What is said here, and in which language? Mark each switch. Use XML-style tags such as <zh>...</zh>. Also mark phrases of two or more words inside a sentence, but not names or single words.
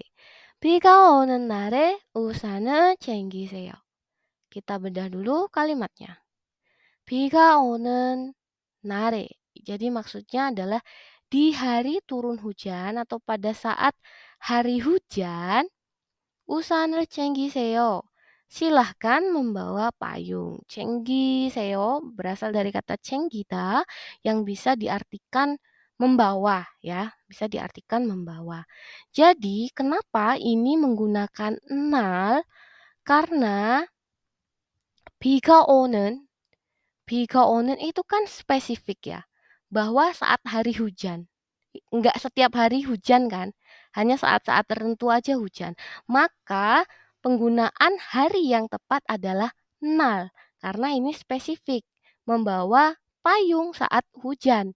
<ko>비가 오는 날에 우산을 챙기세요.</ko> <id>Kita bedah dulu kalimatnya.</id> <ko>비가 오는 날에.</ko> <id>Jadi maksudnya adalah di hari turun hujan atau pada saat hari hujan,</id> <ko>우산을 챙기세요.</ko> <id>Silahkan membawa payung. 챙기세요 berasal dari kata 챙기다 yang bisa diartikan membawa ya, bisa diartikan membawa. Jadi, kenapa ini menggunakan nal? Karena</id> <ko>비가 오는, 비가 오는</ko> <id>itu kan spesifik ya, bahwa saat hari hujan. Enggak setiap hari hujan kan, hanya saat-saat tertentu aja hujan. Maka penggunaan hari yang tepat adalah nal, karena ini spesifik, membawa payung saat hujan.</id>